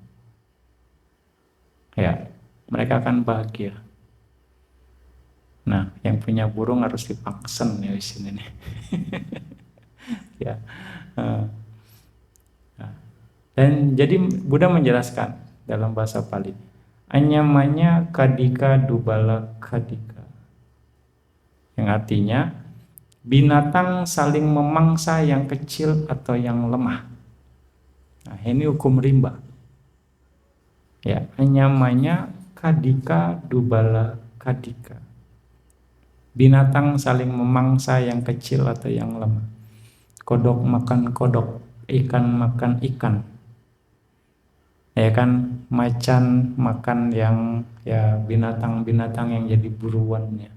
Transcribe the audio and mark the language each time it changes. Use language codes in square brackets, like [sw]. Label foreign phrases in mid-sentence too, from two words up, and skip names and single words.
[id] Ya, mereka akan bahagia. Nah, yang punya burung harus dipaksen ya di sini nih. Ya. Dan jadi Buddha menjelaskan dalam bahasa Pali, [pi] anyamanya kadika dubala kadika, [id] yang artinya binatang saling memangsa yang kecil atau yang lemah. Nah, ini hukum rimba. Ya, [pi] anyamanya kadika dubala kadika, [id] binatang saling memangsa yang kecil atau yang lemah. Kodok makan kodok, ikan makan ikan. Ya kan, macan makan yang binatang-binatang yang jadi buruannya.